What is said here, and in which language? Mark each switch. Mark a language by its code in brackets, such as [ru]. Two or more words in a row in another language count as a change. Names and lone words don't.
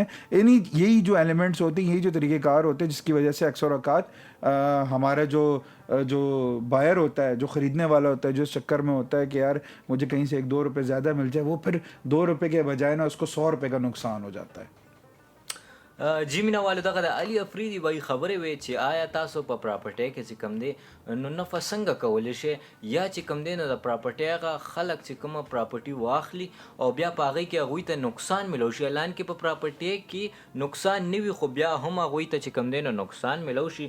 [ur] یہی جو ایلیمنٹس ہوتے ہیں, یہی جو طریقہ کار ہوتے ہیں جس کی وجہ سے اکثر اوقات ہمارا جو بائر ہوتا ہے, جو خریدنے والا ہوتا ہے, جو اس چکر میں ہوتا ہے کہ یار مجھے کہیں سے 1-2 روپے زیادہ مل جائے, وہ پھر 2 روپے کے بجائے نا اس کو 100 روپے کا نقصان ہو جاتا ہے. [ps] جی مینه والو دغه د علي افریدي وایي خبرې وې چې آیا تاسو په پراپرټۍ کې چې کوم دی نو نفع څنګه کولی شئ, یا چې کوم دی نو د پراپرټۍ هغه خلک چې کومه پراپرټي واخلي او بیا په هغې کې هغوی ته نقصان ملو شي. الان کې په پراپرټۍ کې نقصان نه وي خو بیا هم هغوی ته چې کوم دی نو نقصان ملو شي.